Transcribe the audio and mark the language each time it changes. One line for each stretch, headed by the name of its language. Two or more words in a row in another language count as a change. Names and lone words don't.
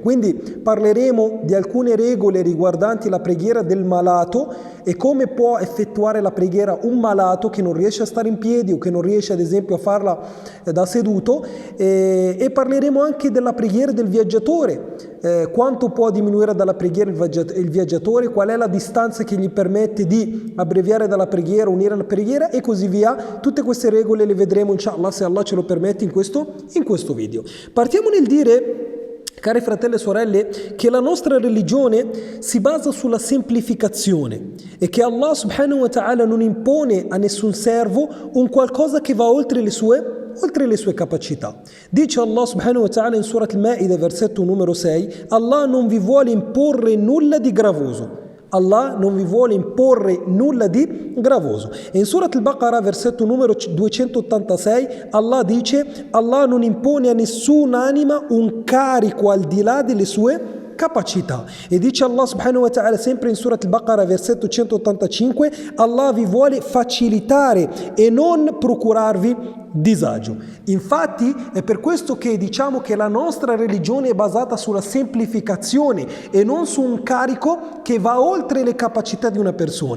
Italian: Quindi parleremo di alcune regole riguardanti la preghiera del malato e come può effettuare la preghiera un malato che non riesce a stare in piedi o che non riesce ad esempio a farla da seduto, e parleremo anche della preghiera del viaggiatore, quanto può diminuire dalla preghiera il viaggiatore, qual è la distanza che gli permette di abbreviare dalla preghiera, unire la preghiera e così via. Tutte queste regole le vedremo inshallah, se Allah ce lo permette, in questo video. Partiamo nel dire, cari fratelli e sorelle, che la nostra religione si basa sulla semplificazione e che Allah
Arabic: سبحانه وتعالى
Italian: non impone a nessun servo un qualcosa che va oltre le sue capacità. Dice Allah
Arabic: سبحانه وتعالى
Italian: in Surat al-Ma'ida, versetto numero 6, Allah non vi vuole imporre nulla di gravoso. Allah non vi vuole imporre nulla di gravoso. E in Surat al-Baqarah, versetto numero 286, Allah dice: Allah non impone a nessun'anima un carico al di là delle sue capacità. E dice Allah
Arabic: سبحانه وتعالى
Italian: sempre in Surat al-Baqarah, versetto 185, Allah vi vuole facilitare e non procurarvi disagio. Infatti è per questo che diciamo che la nostra religione è basata sulla semplificazione e non su un carico che va oltre le capacità di una persona.